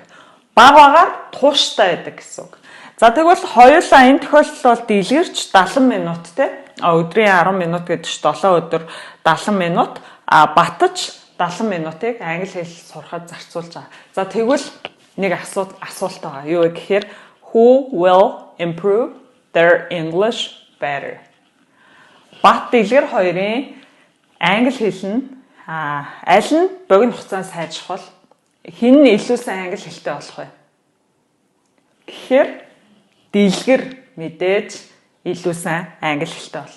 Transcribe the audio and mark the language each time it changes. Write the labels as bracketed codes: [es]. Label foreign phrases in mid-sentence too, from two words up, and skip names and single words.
[mn] Багаар тууштай байдаг гэсэн үг. За тэгвэл хоёулаа энэ тохиолдолд бол Дэлгэрч 70 минут өдрийн 10 минут гэдэг чинь 7 өдөр 70 минут, Батч 70 минутыг англи хэл сурахад зарцуулж байгаа. За тэгвэл нэг асуулт байгаа. Юу вэ гэхээр [en] who will improve their English better? [mn] Бат Дэлгэр хоёрын англи хэл нь аль нь богино хугацаанд сайжрах бол хэн нь илүү сайн англи хэлтэй болох вэ? Гэхээр Дэлгэр мэдээж илүү сайн англи хэлтэй болно.